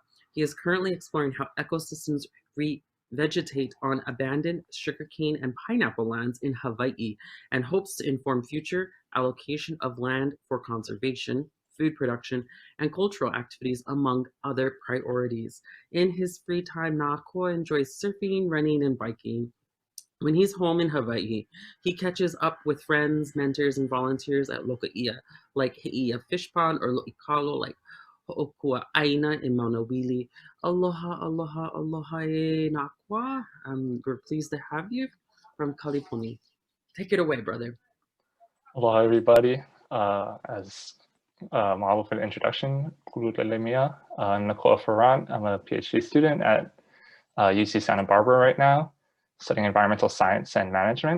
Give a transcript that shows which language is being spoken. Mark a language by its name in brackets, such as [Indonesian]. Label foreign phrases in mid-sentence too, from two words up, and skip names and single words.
[English] He is currently exploring how ecosystems revegetate on abandoned sugarcane and pineapple lands in Hawaii and hopes to inform future allocation of land for conservation, food production, and cultural activities, among other priorities. In his free time, Nakua enjoys surfing, running, and biking. When he's home in Hawaii, he catches up with friends, mentors, and volunteers at Lokaia, like Heia Fish Pond, or Lo'ikalo, like Ho'okua Aina in Maunawili. [Hawaiian] Aloha, aloha, aloha e Nakua. [English] We're pleased to have you from Kalipuni. Take it away, brother. Aloha, everybody. As model for the introduction, Kula I'm Nakua Farant. I'm a PhD student at UC Santa Barbara right now, studying environmental science and management.